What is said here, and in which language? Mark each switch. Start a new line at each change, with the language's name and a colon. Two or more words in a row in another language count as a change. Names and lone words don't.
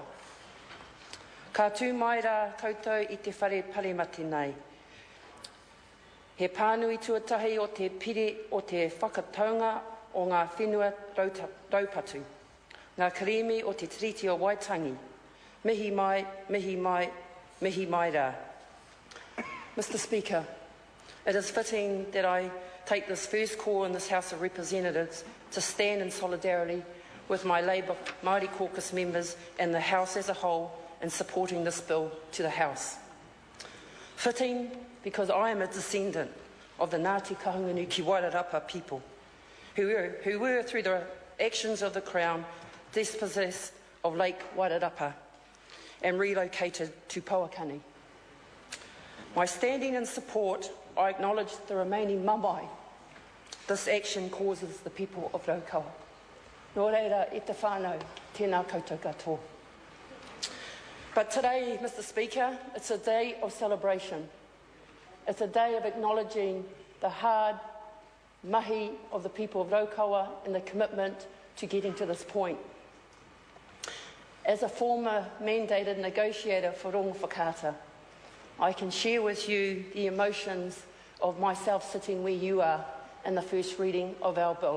Māori: Ka tū mai rā koutou I te whare parimati nei. He pānui tuatahi o te pire o te whakataunga o ngā whenua raupatu. Ngā karimi o te tiriti o Waitangi. Mihi mai, mihi mai, mihi mai rā.
English: Mr Speaker, it is fitting that I take this first call in this House of Representatives to stand in solidarity with my Labour Māori caucus members and the House as a whole in supporting this bill to the House. Fitting because I am a descendant of the Ngāti Kahungunu ki Wairarapa people who were, through the actions of the Crown, dispossessed of Lake Wairarapa and relocated to Pauakani. By standing in support, I acknowledge the remaining mamae this action causes the people of Raukawa.
Māori: Nō reira e te whānau, tēnā koutou katoa.
English: But today, Mr Speaker, it's a day of celebration. It's a day of acknowledging the hard mahi of the people of Raukawa and the commitment to getting to this point. As a former mandated negotiator for Rongo Whakaata, I can share with you the emotions of myself sitting where you are in the first reading of our bill.